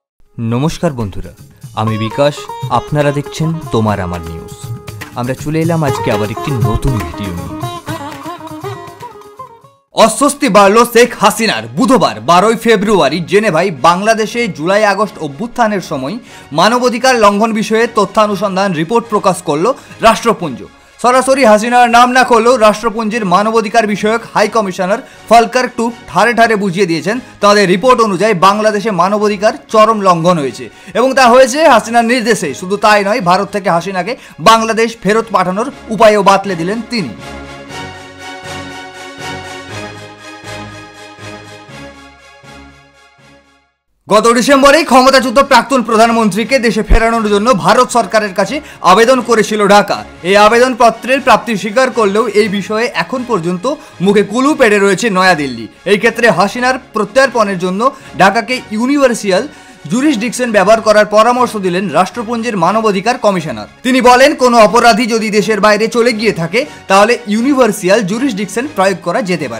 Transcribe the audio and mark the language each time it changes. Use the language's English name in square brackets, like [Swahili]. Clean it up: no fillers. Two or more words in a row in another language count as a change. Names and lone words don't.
[Bangla] নমস্কার বন্ধুরা আমি বিকাশ আপনারা দেখছেন তোমার আমার নিউজ। আমরা চলে এলাম আজ কে আবার একটি নতুন ভিডিও নিয়ে। অস্বস্তি বাড়ল শেখ হাসিনার। বুধবার 12 ফেব্রুয়ারি জেনেভায় বাংলাদেশে জুলাই আগস্ট অভ্যুত্থানের সময় মানবাধিকার লঙ্ঘন বিষয়ে তথ্যানুসন্ধান রিপোর্ট প্রকাশ করল রাষ্ট্রপুঞ্জ। সরাসরি হাসিনার নাম না করলেও রাষ্ট্রপুঞ্জের মানবাধিকার বিষয়ক হাই কমিশনার ফলকর টুক ঠারে ঠারে বুঝিয়ে দিয়েছেন তাদের রিপোর্ট অনুযায়ী বাংলাদেশে মানবাধিকার চরম লঙ্ঘন হয়েছে এবং তা হয়েছে হাসিনার নির্দেশে। শুধু তাই নয়, ভারত থেকে হাসিনাকে বাংলাদেশ ফেরত পাঠানোর উপায়ও বাতলে দিলেন তিনি। গত ডিসেম্বরে ক্ষমতাচ্যুত প্রাক্তন প্রধানমন্ত্রী কে দেশে ফেরানোর জন্য ভারত সরকারের কাছে আবেদন করেছিল ঢাকা। এই আবেদন পত্রের প্রাপ্তি স্বীকার করলেও এই বিষয়ে এখন পর্যন্ত মুখে কুলু পেড়ে রয়েছে নয়াদিল্লি। এই ক্ষেত্রে হাসিনার প্রত্যার্পণের জন্য ঢাকাকে [English] universal jurisdiction [Bangla] ব্যবহার করার পরামর্শ দিলেন রাষ্ট্রপুঞ্জের মানবাধিকার কমিশনার। তিনি বলেন, কোনো অপরাধী যদি দেশের বাইরে চলে গিয়ে থাকে তাহলে [English] universal jurisdiction [Bangla] প্রয়োগ করা যেতে পারে।